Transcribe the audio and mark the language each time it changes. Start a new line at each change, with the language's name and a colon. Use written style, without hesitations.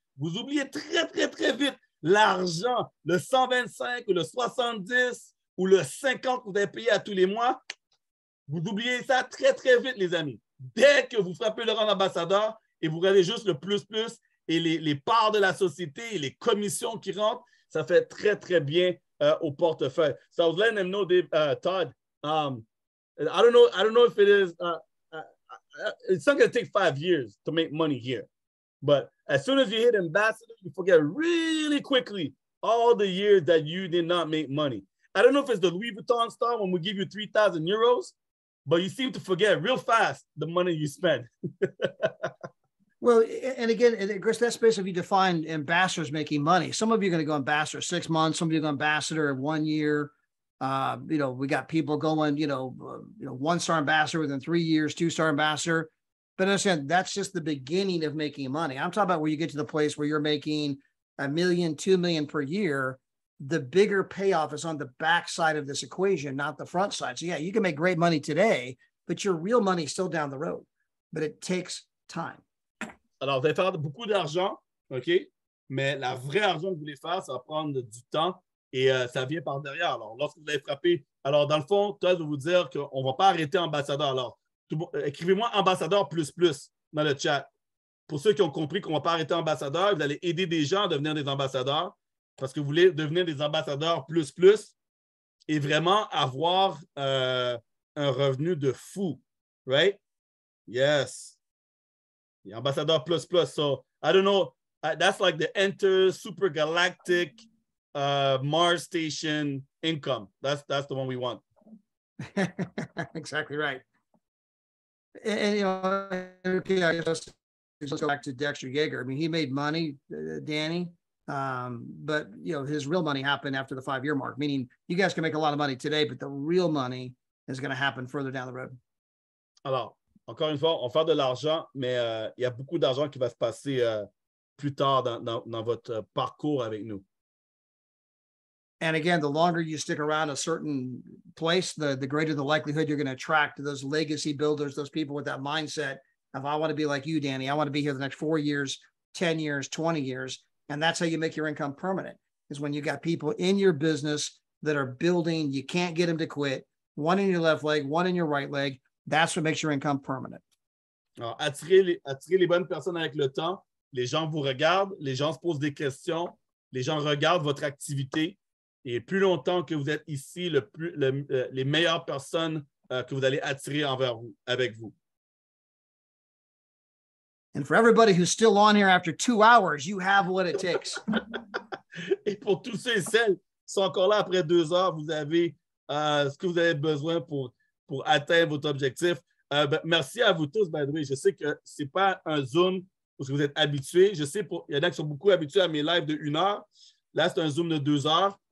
French: Vous oubliez très, très, très vite l'argent, le 125 ou le 70 ou le 50 que vous avez payé à tous les mois. Vous oubliez ça très, très vite, les amis. Dès que vous frappez le rang d'ambassadeur et vous regardez juste le plus et les parts de la société et les commissions qui rentrent, ça fait très, très bien au portefeuille.
English: So I was letting them know, Todd, I don't know if it is, it's not going to take 5 years to make money here. But as soon as you hit ambassador, you forget really quickly all the years that you did not make money. I don't know if it's the Louis Vuitton store when we give you 3,000 euros, but you seem to forget real fast the money you spend. Well, and again, Chris, that's basically defined ambassadors making money. Some of you are going to go ambassador 6 months. Some of you go ambassador 1 year. We got people going, 1-star ambassador within 3 years, 2-star ambassador. But understand, that's just the beginning of making money. I'm talking about where you get to the place where you're making $1 million, $2 million per year. The bigger payoff is on the back side of this equation, not the front side. So yeah, you can make great money today, but your real money is still down the road. But it takes time.
French: Alors, vous allez faire beaucoup d'argent, OK? Mais la vraie argent que vous voulez faire, ça va prendre du temps et ça vient par derrière. Alors, lorsque vous allez frapper, alors dans le fond, Todd va vous dire qu'on ne va pas arrêter ambassadeur. Alors, écrivez-moi ambassadeur plus dans le chat. Pour ceux qui ont compris qu'on ne va pas arrêter ambassadeur, vous allez aider des gens à devenir des ambassadeurs parce que vous voulez devenir des ambassadeurs plus et vraiment avoir un revenu de fou.
English: Right? Yes. The ambassador plus. So, I don't know. That's like the Enter Super Galactic Mars Station income. That's the one we want. Exactly right. And you know, okay, let's go back to Dexter Yeager. I mean, he made money, Danny, but you know, his real money happened after the 5-year mark. Meaning, you guys can make a lot of money today, but the real money is going to happen further down the road. Alors, encore une fois, on fait de l'argent, mais il y a beaucoup d'argent qui va se passer plus tard dans votre parcours avec nous. And again, the longer you stick around a certain place, the greater the likelihood you're going to attract those legacy builders, those people with that mindset of, I want to be like you, Danny. I want to be here the next 4 years, 10 years, 20 years. And that's how you make your income permanent, is when you got people in your business that are building, you can't get them to quit, one in your left leg, one in your right leg. That's what makes your income permanent.
French: Alors, attirez les bonnes personnes avec le temps. Les gens vous regardent, les gens se posent des questions, les gens regardent votre activité. Et plus longtemps que vous êtes ici, les meilleures personnes que vous allez attirer avec vous. And for everybody who's still on here after 2 hours, you have what it takes. Et pour tous ceux et celles qui sont encore là après 2 heures, vous avez ce que vous avez besoin pour atteindre votre objectif. Merci à vous tous,
English: by the way.
French: Je sais que ce n'est pas un Zoom parce que vous êtes habitués. Je sais il y en a qui sont beaucoup habitués à mes lives de 1 heure. Là, c'est un Zoom de 2 heures.